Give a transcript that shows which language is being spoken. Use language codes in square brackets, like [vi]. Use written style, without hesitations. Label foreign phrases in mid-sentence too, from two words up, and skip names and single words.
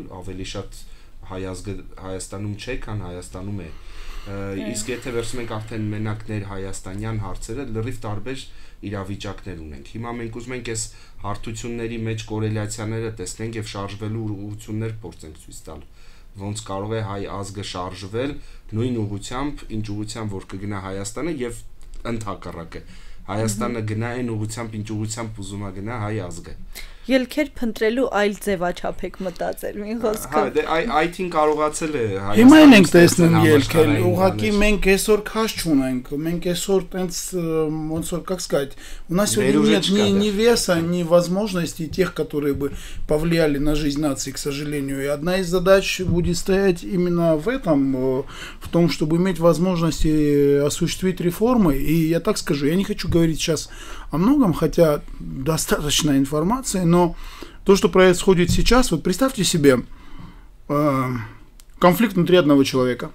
[hy] ավելի շատ հայազգը Հայաստանում չէ, քան Հայաստանում է, իսկ եթե վերցնում ենք արդեն մենակ ներհայաստանյան հարցերը, լրիվ տարբեր իրավիճակներ ունենք։ Հիմա մենք ուզում ենք այս հարթությունների մեջ կորելացիաները տեսնենք եւ շարժվելու ուղղություններ փորձենք ցույց տալ։ Ոնց կարող է հայ ազգը շարժվել նույն ուղղությամբ, ինչ ուղղությամբ որ կգնա Հայաստանը եւ ընդհակառակը Հայաստանը գնա այն ուղղությամբ, ինչ ուղղությամբ ուզում է գնա հայ ազգը։ Ելքեր փնտրելու այլ ձևաչափ եք մտածել, մի խոսքով։ Այդ-ին կարողացել է Հայաստանը։ Հիմա ենք տեսնում ելքեր, ուղղակի մենք այսօր քաշ չունենք, մենք այսօր տենց ոնց որ [ru] как сказать, у нас сегодня нет ни веса, ни возможностей тех, которые бы повлияли на жизнь нации, к сожалению. И одна из задач будет стоять именно в этом, в том, чтобы иметь возможности осуществить реформы. И я так скажу, я не хочу говорить сейчас о многом, хотя достаточно информации, но то, что происходит сейчас, вот представьте себе конфликт внутри одного человека.